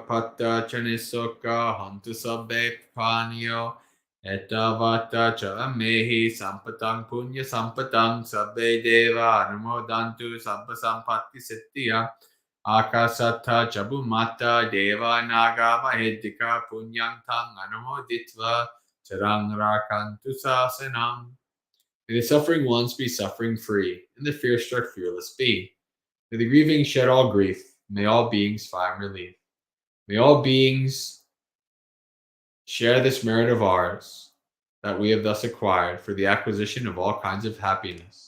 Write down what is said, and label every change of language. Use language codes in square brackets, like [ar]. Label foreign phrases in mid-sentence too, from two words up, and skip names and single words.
[pi] patta chane soka, hantu sabbe paniyo, etavata cha amehi, sampatang punya sampatang, sabbe deva anumodantu, sabba sampatti settiya, akasata chabumata, deva naga mahedika, punyang tang anumoditva, charang rakantu sasanam. [en] May the suffering ones be suffering free, and the fear struck fearless be. May the grieving shed all grief. May all beings find relief. May all beings share this merit of ours that we have thus acquired for the acquisition of all kinds of happiness.